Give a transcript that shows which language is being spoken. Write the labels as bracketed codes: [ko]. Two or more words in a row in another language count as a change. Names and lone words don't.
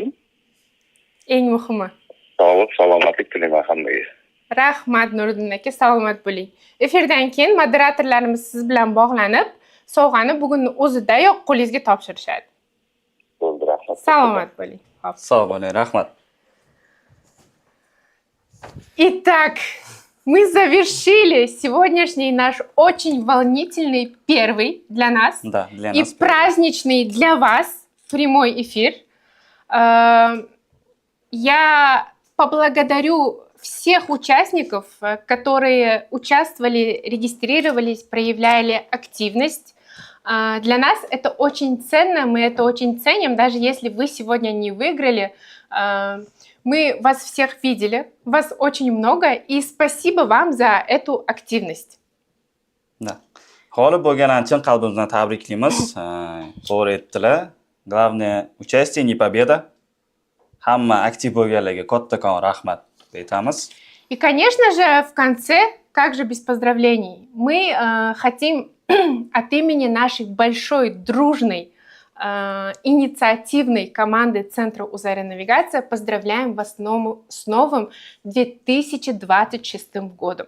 [uz] Eng muhimi. Sog'lik, salomatlik tilayman hammaga. Rahmat Nuriddin aka, salomat bo'ling. Efirdan keyin moderatorlarimiz siz bilan bog'lanib, sovg'ani bugunning o'zidayoq qo'lingizga topshirishadi. Bo'ldi, rahmat. Salomat bo'ling. Xo'p. Sog' bo'ling, rahmat. [ru] Итак, мы завершили сегодняшний наш очень волнительный первый для нас Да, для и нас. праздничный для вас прямой эфир. Я поблагодарю всех участников, которые участвовали, регистрировались, проявляли активность. Для нас это очень ценно, мы это очень ценим, даже если вы сегодня не выиграли. Мы вас всех видели, вас очень много, и спасибо вам за эту активность. Da. [uz] G'olib bo'lganlarni chin qalbimizdan tabriklaymiz. To'g'ri aytdilar. [ru] Главное, участие не победа. [uz] Hamma aktiv bo'lganlarga kattakon rahmat aytamiz. [ru] И, конечно же, в конце, как же без поздравлений, мы хотим от имени нашей большой, дружной, инициативной команды Центра Узари Навигация поздравляем вас с новым 2026 годом.